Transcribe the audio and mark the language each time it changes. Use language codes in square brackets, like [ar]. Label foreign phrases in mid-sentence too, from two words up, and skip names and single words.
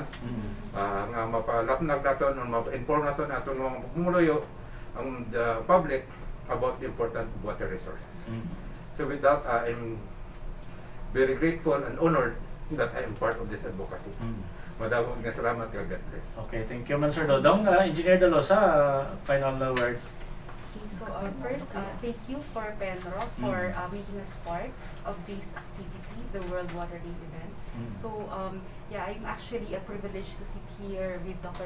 [hil] Nga mapalapnag natin, ma-inform natin mga pumuluyo ang [en] the public about the important water resources. So with that, I'm very grateful and honored that I am part of this advocacy. [hil] Madamong nga salamat kag God bless. [en] Okay, thank you man Sir Dodong. Engineer Dalosa, final words. Okay, so first, thank you for Penro for making us part of this activity, the World Water Day event. So, yeah, I'm actually privileged to sit here with Dr.